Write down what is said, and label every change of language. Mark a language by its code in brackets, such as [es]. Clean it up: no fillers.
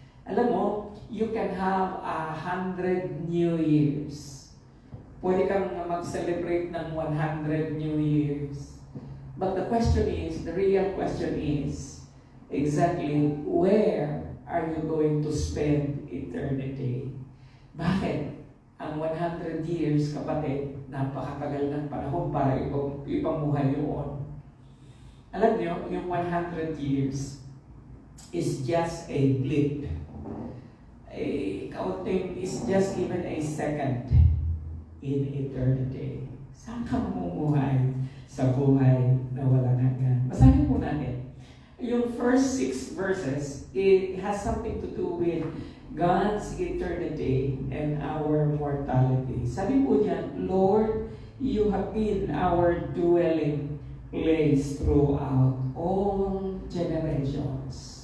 [tl] Alam mo, [en] you can have 100 New Years. [tl] Pwede kang mag-celebrate ng 100 New Years. [en] But the real question is, exactly where are you going to spend eternity? [tl] Bakit? Ang 100 years, kapatid, napakatagal ng panahon para ipamuhay yun. Alam niyo, yung [en] 100 years is just a blip. Counting is just even a second in eternity. [tl] Saan ka mamumuhay sa buhay na walang hanggan? Basahin po natin. [en] Yung first 6 verses, it has something to do with God's eternity and our mortality. [tl] Sabi po niya, [en] Lord, you have been our dwelling place throughout all generations.